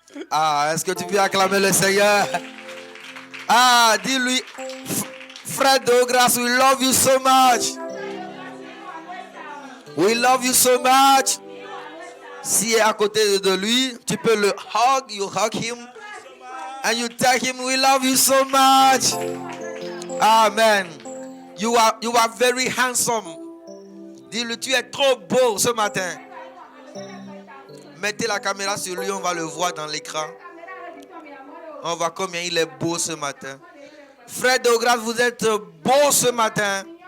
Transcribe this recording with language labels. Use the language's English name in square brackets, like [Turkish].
[French] Ah, est-ce que tu peux acclamer le Seigneur? Ah, dis-lui, frère de grâce, [English] we love you so much. We love you so much. [French] Si est à côté de lui, tu peux le hug, [English] you hug him. And you tell him, we love you so much. Amen. You are very handsome. [French] Dis-le, tu es trop beau ce matin. Mettez la caméra sur lui, on va le voir dans l'écran. On voit combien il est beau ce matin. Frère de grâce, vous êtes beau ce matin.